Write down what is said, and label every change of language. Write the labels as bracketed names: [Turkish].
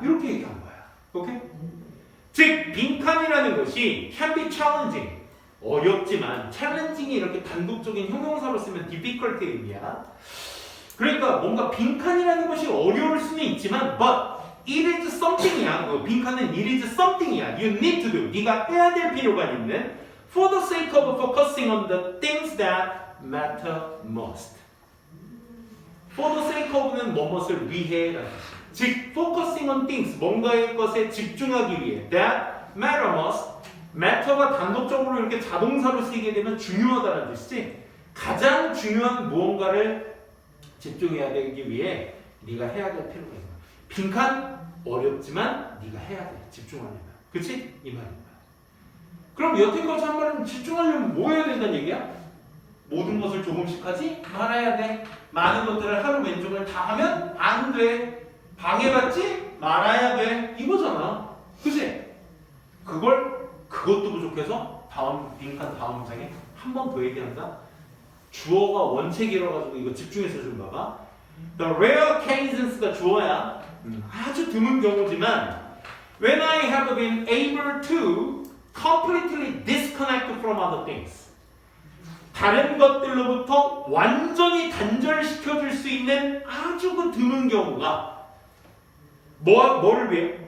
[Korean] 이렇게 얘기한 거야. 오케이? 즉, 빈칸이라는 것이 [English] can be challenging. [Korean] 어렵지만 challenging이 이렇게 단독적인 형용사로 쓰면 difficult의 의미야. 그러니까 뭔가 빈칸이라는 것이 어려울 수는 있지만 [English] but it is something [Korean] 이야. 빈칸은 [English] it is something이야. You need to do. [Korean] 네가 해야 될 필요가 있는 [English] for the sake of focusing on the things that matter most. For the sake of [Korean] 는 뭐뭇을 위해라는 뜻이야. [English] 즉, focusing on things, [Korean] 뭔가의 것에 집중하기 위해 [English] that matter most. [Korean] matter가 단독적으로 이렇게 자동사로 쓰이게 되면 중요하다는 뜻이지. 가장 중요한 무언가를 집중해야 되기 위해 네가 해야 될 필요가 있는 거야. 빈칸 어렵지만 네가 해야 돼. 집중하려면. 그치? 이 말인 거야. 그럼 여태까지 한 말은 집중하려면 뭐 해야 된다는 얘기야? 모든 것을 조금씩 하지 말아야 돼. 많은 것들을 하루 왼쪽을 다 하면 안 돼. 방해받지 말아야 돼. 이거잖아. 그치? 그것도 부족해서 빈칸 다음 문장에 한 번 더 얘기한다. 주어가 원책이라 가지고 이거 집중해서 좀 봐봐. [English] The rare occasions,가 [Korean] 주어야. 아주 드문 경우지만 [English] when I have been able to completely disconnect from other things. [Korean] 다른 것들로부터 완전히 단절시켜줄 수 있는 아주 그 드문 경우가 뭐를 위해?